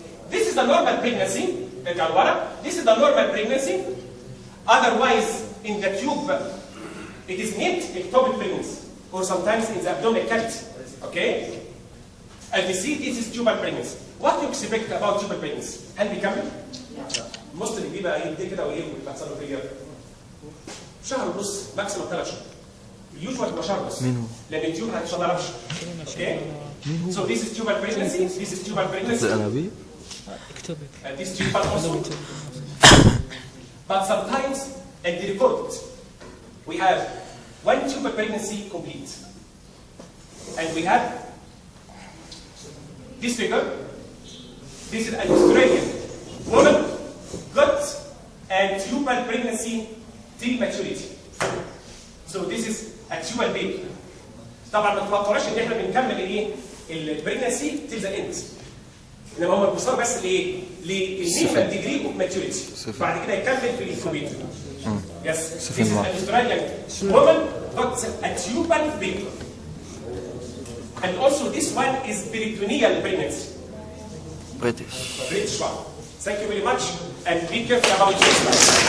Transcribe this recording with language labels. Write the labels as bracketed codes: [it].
[en] This is the normal pregnancy. This is the normal pregnancy. Otherwise, in the tube, it is named ectopic pregnancy, or sometimes in the abdominal cavity. Okay? As we see, this is tubal pregnancy. What do you expect about tubal pregnancy? [ar] هل بيكمل؟ most اللي بيبقى يديه كده وايه ويحصل له فيلير. شهر ونص، ماكسيموم 3 شهور. اليوجوال تبقى شهر ونص. لأن التيوب ما هتشتغلش. Okay? [en] So this is tubal pregnancy. This is tubal pregnancy. And this tubal also. But sometimes, and they record it, we have one tubal pregnancy complete. And we have this figure. This is an Australian woman got and tubal pregnancy till maturity. So this is a tubal baby. [ar] طبعا ما تتوقعوش ان احنا بنكمل الايه؟ البريجنسي [en] till the end. [ar] انما هم بيوصلوا بس لايه؟ للنيفال ديجري اوف ماتوريتي. بعد كده يكمل في الانكوبيتور. [en] Yes. This is an Australian woman got a tubal baby. And also this one is peritoneal pregnancy. British. British one. Thank you very much and be careful about this one.